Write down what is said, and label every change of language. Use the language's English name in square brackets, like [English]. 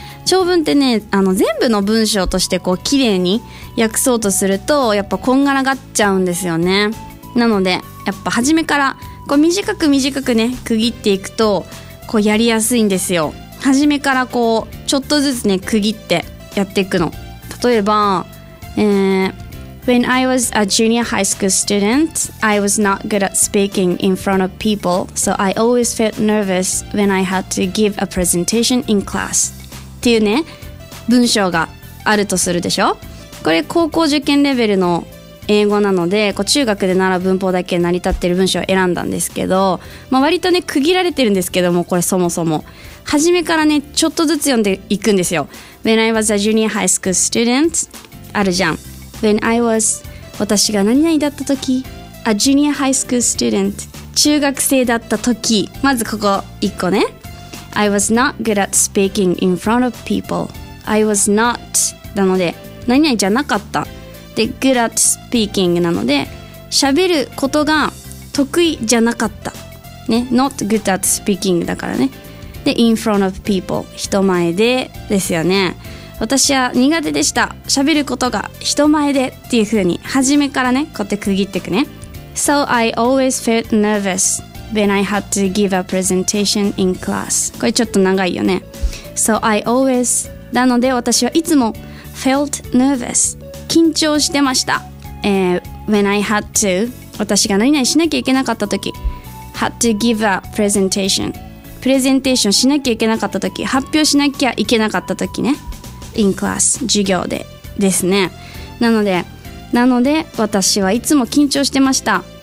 [Japanese] 長文ってね、全部の文章としてこう綺麗に訳そうとするとやっぱこんがらがっちゃうんですよね。なのでやっぱ初めからこう短く短くね区切っていくとこうやりやすいんですよ。初めからこうちょっとずつね区切ってやっていくの。 [English] 例えば、 When I was a junior high school student, I was not good at speaking in front of people, so I always felt nervous when I had to give a presentation in class. [Japanese] っていうね文章があるとするでしょ。これ高校受験レベルの英語なので、こう中学で習う文法だけ成り立ってる文章を選んだんですけど、まあ、割とね区切られてるんですけども、これそもそも初めからねちょっとずつ読んでいくんですよ。 [English] When I was a junior high school student あるじゃん。 [Japanese] When I was 私が何々だった時、 A junior high school student 中学生だった時、まずここ一個ね。 [English] I was not good at speaking in front of people. [Japanese] I was not なので何々じゃなかった。で、 good at speaking なので、喋ることが得意じゃなかった。ね、 not good at speaking だからね。で、 in front of people、人前でですよね。私は苦手でした。喋ることが人前でっていう風に、初めからね、こうやって区切っていくね。 [English] So I always felt nervous when I had to give a presentation in class. [Japanese] これちょっと長いよね。 [English] So I always、なので私はいつも felt nervous。 [Japanese] 緊張してました。 When I had to 私が何々しなきゃいけなかった時、 had to give a presentation プレゼンテーションしなきゃいけなかった時、発表しなきゃいけなかった時ね、 in class 授業でですね。なので私はいつも緊張してました。